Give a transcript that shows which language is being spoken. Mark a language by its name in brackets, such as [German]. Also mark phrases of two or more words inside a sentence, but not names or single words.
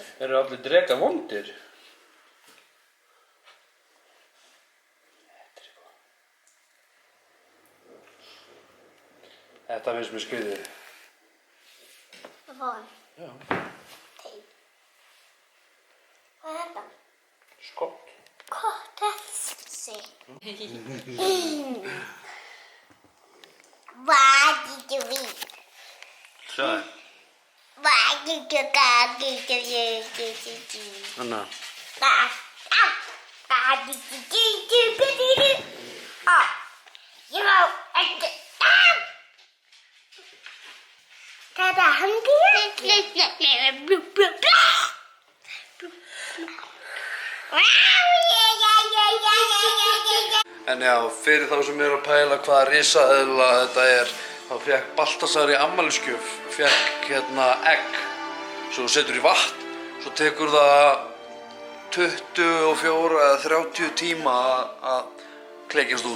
[Icelandic] Eru allir drekar vondir? Þetta finnst mér skrýtið. Von. Já. Teip. Hvað er þetta? Skott. Gott þessi. [English] What did you eat? [Icelandic] Sjáðu. [English] What did you [Icelandic] Anna. Þetta er hangið? En já, fyrir þá sem eru að pæla hvaða risaeðla þetta er, þá fékk Baltasar í afmælisgjöf, egg sem þú setur í vatn, svo tekur það 24 eða 30 tíma að klekjast út.